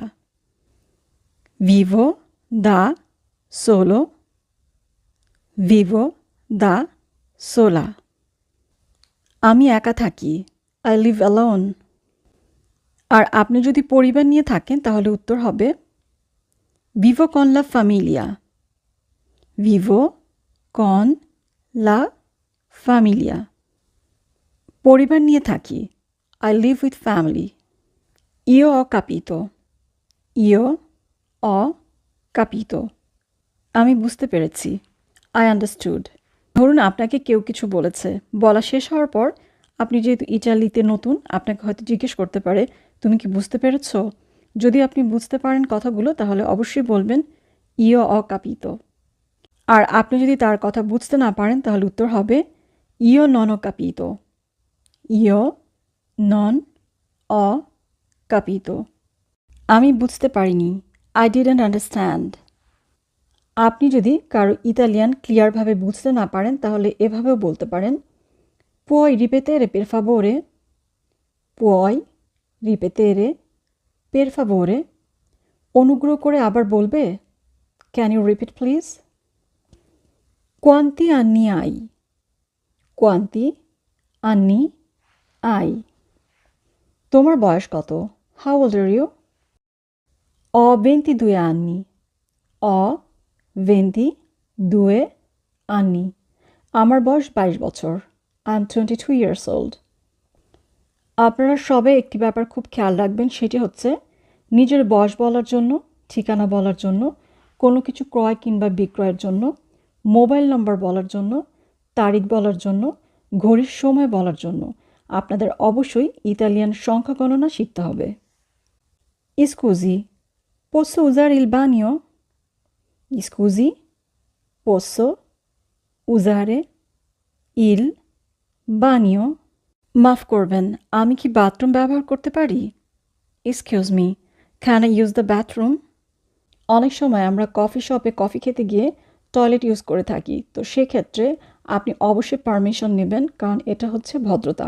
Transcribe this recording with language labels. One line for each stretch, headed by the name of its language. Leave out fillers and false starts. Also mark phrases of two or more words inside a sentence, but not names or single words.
Italian: vivo da solo, vivo da sola.
Bangla: আমি একা থাকি,
English: I live alone.
Bangla: আর আপনি যদি পরিবার নিয়ে থাকেন তাহলে উত্তর হবে
Italian: vivo con la familia, vivo con la familia।
Bangla: পরিবার নিয়ে থাকি,
English: I live with family।
Italian: Io ho capito, io ho capito,
Bangla: আমি বুঝতে পেরেছি,
English: I understood।
Bangla: ধরুন আপনাকে কেউ কিছু বলেছে, বলা শেষ হওয়ার পর আপনি যেহেতু ইটালিতে নতুন, আপনাকে হয়তো জিজ্ঞেস করতে পারে তুমি কি বুঝতে পেরেছো? যদি আপনি বুঝতে পারেন কথাগুলো তাহলে অবশ্যই বলবেন
Italian: io ho capito.
Bangla: আর আপনি যদি তার কথা বুঝতে না পারেন তাহলে উত্তর হবে
Italian: io non ho capito, io non ho capito.
Bangla: আমি বুঝতে পারিনি,
English: I didn't understand.
Bangla: আপনি যদি কারো ইতালিয়ান ক্লিয়ারভাবে বুঝতে না পারেন তাহলে এভাবেও বলতে পারেন
Italian: puoi ripetere per favore, puoi ripetere per favore,
Bangla: অনুগ্রহ করে আবার বলবে,
English: can you repeat please.
Italian: quanti anni hai, quanti anni hai,
Bangla: তোমার বয়স কত?
English: how old are you?
Italian: ho 22 anni, ho 22 anni,
Bangla: আমার বয়স 22 বছর,
English: I am 22 years old.
Bangla: আপনারা সবে একটি ব্যাপার খুব খেয়াল রাখবেন, সেটি হচ্ছে নিজের বয়স বলার জন্য, ঠিকানা বলার জন্য, কোনো কিছু ক্রয় কিংবা বিক্রয়ের জন্য, মোবাইল নম্বর বলার জন্য, তারিখ বলার জন্য, ঘড়ির সময় বলার জন্য আপনাদের অবশ্যই ইতালিয়ান সংখ্যা গণনা শিখতে হবে।
Italian: Scusi, posso usare il bagno? Scusi, posso usare il bagno?
Bangla: মাফ করবেন, আমি কি বাথরুম ব্যবহার করতে পারি?
English: excuse me, can I use the bathroom?
Bangla: অনেক সময় আমরা কফি শপে কফি খেতে গিয়ে টয়লেট ইউজ করে থাকি, তো সেক্ষেত্রে আপনি অবশ্যই পারমিশন নেবেন, কারণ এটা হচ্ছে ভদ্রতা।